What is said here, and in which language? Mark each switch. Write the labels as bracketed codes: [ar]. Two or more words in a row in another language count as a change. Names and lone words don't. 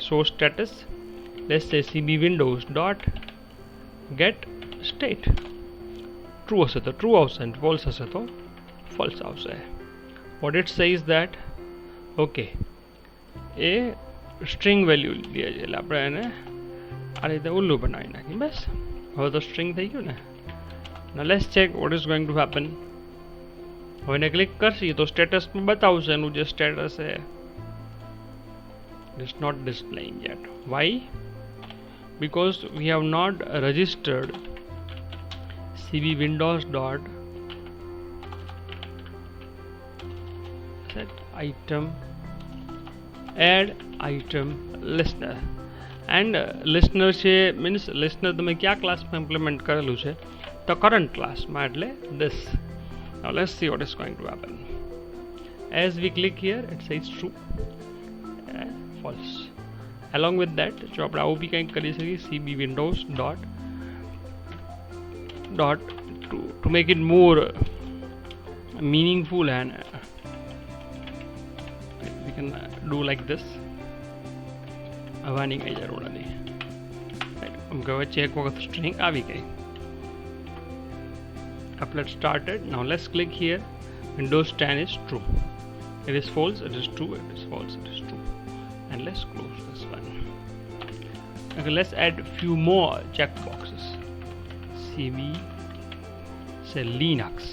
[en] show status let's say CB Windows dot get state. [gu] ટ્રુ હશે તો ટ્રુ આવશે અને ફોલ્સ હશે તો ફોલ્સ આવશે. [en] what it says that okay [gu] એ [en] string value [gu] લીધી છે એટલે આપણે એને આ રીતે ઉલ્લું બનાવી નાખીએ. બસ હવે તો સ્ટ્રિંગ થઈ ગયું ને. [en] Now let's check what is going to happen. [gu] હવે એને ક્લિક કરશી તો સ્ટેટસમાં બતાવશે એનું જે સ્ટેટસ છે. [en] It is not displaying yet. Why? Because we have not registered CB Windows dot set item add item listener and listener છે means listener [gu] તમે કયા ક્લાસમાં ઇમ્પ્લિમેન્ટ કરેલું છે તો કરંટ ક્લાસમાં એટલે [en] this. Now let's see what is going to happen. As we click here it says true and false. Along with that [gu] જો આપણે આવું બી કંઈક કરી શકીએ [en] CB Windows dot to make it more meaningful and we can do like this. [gu] આવવાની કઈ જરૂર નથી. અમુક વચ્ચે એક વખત સ્ટ્રિંગ આવી ગઈ. [en] Applet started. Now let's click here. Windows 10 is true. It is false, it is true, it is false, it is true. And let's close this one. Okay, let's add few more checkboxes. CB say Linux.